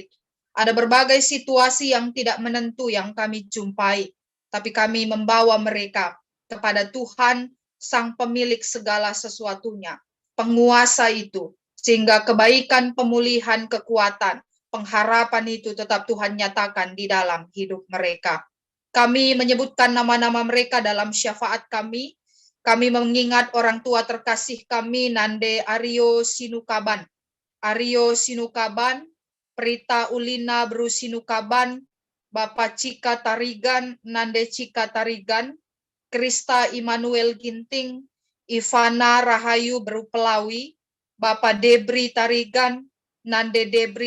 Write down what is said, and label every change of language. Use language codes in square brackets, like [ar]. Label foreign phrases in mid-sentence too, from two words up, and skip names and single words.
[id] Ada berbagai situasi yang tidak menentu yang kami jumpai, tapi kami membawa mereka kepada Tuhan, Sang Pemilik segala sesuatunya, penguasa itu, sehingga kebaikan, pemulihan, kekuatan, pengharapan itu tetap Tuhan nyatakan di dalam hidup mereka. Kami menyebutkan nama-nama mereka dalam syafaat kami. Kami mengingat orang tua terkasih kami, Nande Aryo Sinukaban. Aryo Sinukaban, Prita Ulina Brusinukaban, Bapak Cika Tarigan, Nande Cika Tarigan, Krista Immanuel Ginting, Ivana Rahayu Berupelawi, Bapak Debri Tarigan, Nande Debri